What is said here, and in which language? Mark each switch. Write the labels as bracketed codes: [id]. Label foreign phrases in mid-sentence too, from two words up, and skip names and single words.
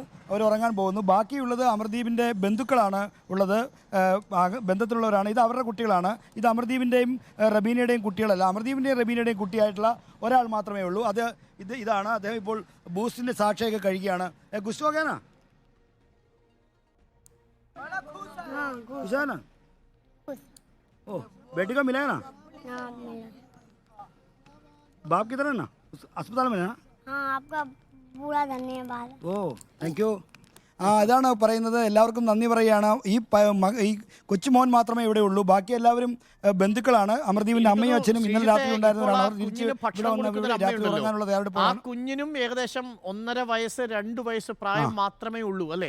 [ml] അവർ ഉറങ്ങാൻ പോകുന്നു. ബാക്കിയുള്ളത് അമർദീപിൻ്റെ ബന്ധുക്കളാണ് ഉള്ളത്, ബന്ധത്തിലുള്ളവരാണ്. ഇത് അവരുടെ കുട്ടികളാണ്. ഇത് അമർദീപിൻ്റെയും റബീനയുടെയും കുട്ടികളല്ല. അമർദീപിൻ്റെയും റബീനയുടെയും കുട്ടിയായിട്ടുള്ള ഒരാൾ മാത്രമേ ഉള്ളൂ. ഇതാണ് അദ്ദേഹം ഇപ്പോൾ ബൂസ്റ്റിൻ്റെ സാക്ഷിയൊക്കെ കഴിക്കുകയാണ്. [hi] ഗുസ്വാഗാനാ खुश है ना? ओ बेटी का मिला है ना? बाप किधर है ना? अस्पताल में है? हाँ, आपका पूरा धन्यवाद. [ml] ഓ [en] thank you. [ml] അതാണ് പറയുന്നത്. എല്ലാവർക്കും നന്ദി പറയുകയാണ്. ഈ കൊച്ചുമോൻ മാത്രമേ ഇവിടെ ഉള്ളൂ. ബാക്കി എല്ലാവരും ബന്ധുക്കളാണ്. അമർദീപിന്റെ അമ്മയും അച്ഛനും ഇന്നലെ രാത്രി ഉണ്ടായിരുന്നവരാണ്. അവർ തിരിച്ച് ഇവിടെ വന്ന് രാത്രി ഉറങ്ങാനുള്ള തയ്യാറെടുപ്പാണ്. കുഞ്ഞിനും ഏകദേശം 1.5 വയസ്സ് 2 വയസ്സ് പ്രായം മാത്രമേ ഉള്ളൂ അല്ലേ?